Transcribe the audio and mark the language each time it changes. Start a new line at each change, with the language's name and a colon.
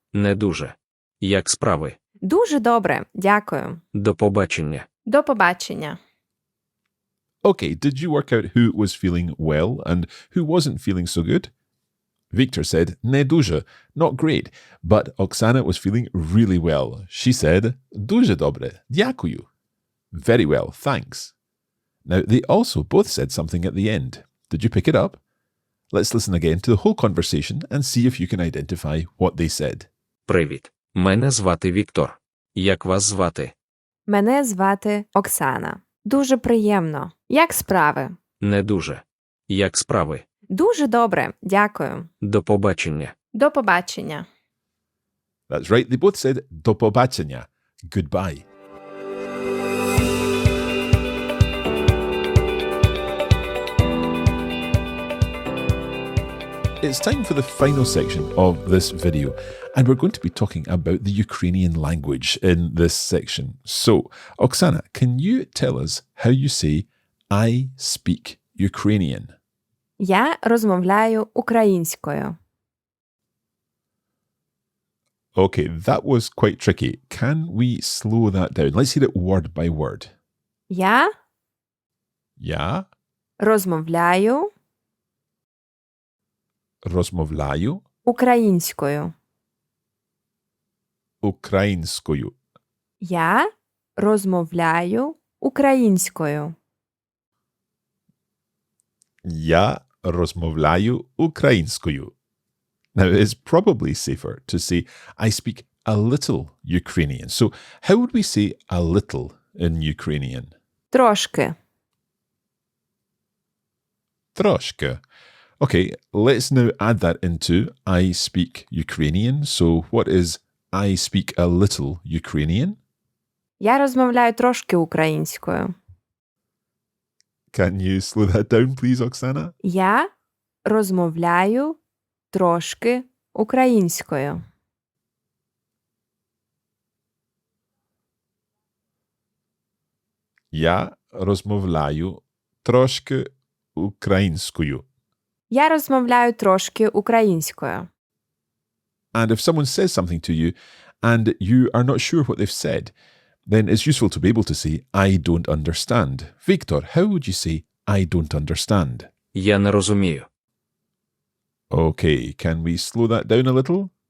Ukrainian: Не дуже. Як справи? Дуже добре, дякую. До побачення. До побачення.
English: Okay, did you work out who was feeling well and who wasn't feeling so good? Victor said,
Ukrainian: "Не дуже,"
English: not great, but Oksana was feeling really well. She said,
Ukrainian: "Дуже добре, дякую."
English: Very well, thanks. Now, they also both said something at the end. Did you pick it up? Let's listen again to the whole conversation and see if you can identify what they said.
Ukrainian: Привіт. Мене звати Віктор. Як вас звати? Мене звати Оксана. Дуже приємно. Як справи? Не дуже. Як справи? Дуже добре, дякую. До побачення. До побачення.
English: That's right, they both said
Ukrainian: do pobacenia,
English: goodbye. It's time for the final section of this video, and we're going to be talking about the Ukrainian language in this section. So, Oksana, can you tell us how you say, "I speak Ukrainian"?
Ukrainian: Я розмовляю українською.
English: Okay, that was quite tricky. Can we slow that down? Let's hear it word by word.
Ukrainian: Я Я розмовляю розмовляю українською. українською. Я розмовляю українською. Я розмовляю українською.
English: Now, it's probably safer to say, I speak a little Ukrainian. So, how would we say a little in Ukrainian?
Ukrainian: Трошки. Трошки.
English: Okay, let's now add that into I speak Ukrainian. So, what is I speak a little Ukrainian?
Ukrainian: Я розмовляю трошки українською.
English: Can you slow that down, please, Oksana?
Ukrainian: Я розмовляю трошки українською. Я розмовляю трошки українською. Я розмовляю трошки українською.
English: And if someone says something to you and you are not sure what they've said, then it's useful to be able to say, I don't understand. Victor, how would you say, I don't understand?
Ukrainian: Я не розумію.
English: Okay, can we slow that down a little?